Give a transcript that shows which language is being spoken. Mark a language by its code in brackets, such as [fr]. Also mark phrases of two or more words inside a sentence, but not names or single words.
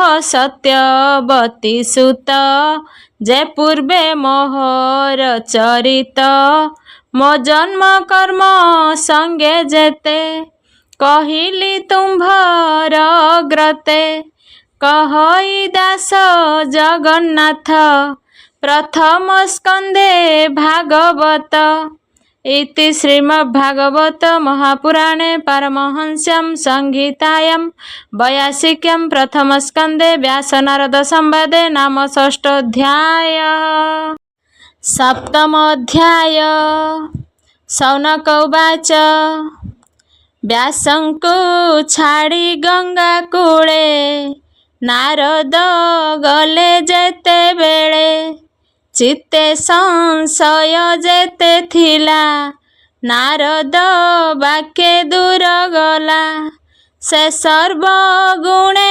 [or] ସତ୍ୟବତୀ ସୁତ ଯେ ପୂର୍ବେ ମୋହର ଚରିତ ମୋ ଜନ୍ମ କର୍ମ ସଙ୍ଗେ ଯେତେ କହିଲି ତୁମ୍ଭର ଅଗ୍ରତେ କହଇ ଦାସ ଜଗନ୍ନାଥ ପ୍ରଥମ ସ୍କନ୍ଧେ ଭାଗବତ [sa] इति श्रीमद्भागवत महापुराणे पारमहंस्यां संहितायां वैयासिक्यां प्रथमस्कन्धे व्यासनारद संवादे नाम षष्ठोऽध्याय सप्तमोऽध्याय शौनक उवाच [or] ବ୍ୟାସଙ୍କୁ ଛାଡ଼ି ଗଙ୍ଗା କୂଳେ ନାରଦ ଗଲେ ଯେତେ ବେଳେ ଚିତ୍ତେ ସଂଶୟ ଯେତେ ଥିଲା ନାରଦ ବାକ୍ୟେ ଦୂର ଗଲା ସେ ସର୍ବଗୁଣେ